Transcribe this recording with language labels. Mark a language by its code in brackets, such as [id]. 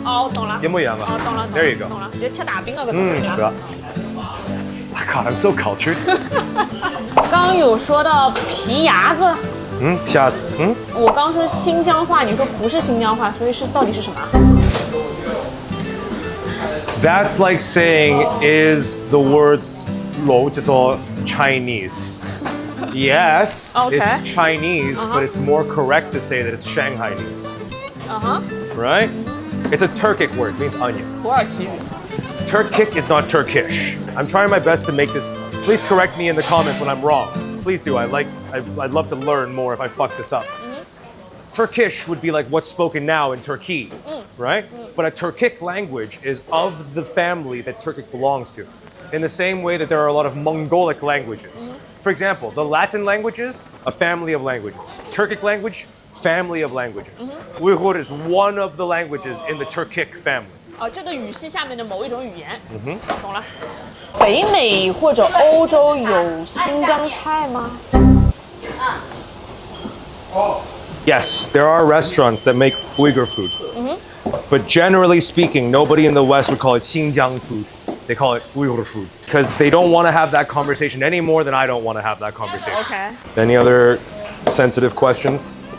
[zh] 哦，我懂了。一模一样啊。哦，懂了。 [en] There you go. [zh] 懂了，觉得贴大饼那个懂了。对啊。 [en] God, I'm so cultured. [zh] 刚刚有说到皮牙子，下次我刚说新疆话，你说不是新疆话，所以是到底是什么？ [en] That's like saying, is the words [zh] 楼叫做 [en] Chinese? Yes, Okay. it's Chinese, but it's more correct to say that it's Shanghainese, right? It's a Turkic word, it means onion. [zh] 土耳其语。 [en] Turkic is not Turkish. I'm trying my best to make this. Please correct me in the comments when I'm wrong. Please do. I'd love to learn more if I fuck this up. Turkish would be like what's spoken now in Turkey, right? But a Turkic language is of the family that Turkic belongs to. In the same way that there are a lot of Mongolic languages. For example, the Latin languages, a family of languages. Turkic language, family of languages. Uyghur is one of the languages in the Turkic family. [zh] 这个语系下面的某一种语言。懂了。北美或者欧洲有新疆菜吗？ [en] Yes, there are restaurants that make Uyghur food. But generally speaking, nobody in the West would call it Xinjiang food. They call it Uyghur food. Because they don't want to have that conversation any more than I don't want to have that conversation. Okay. Any other sensitive questions?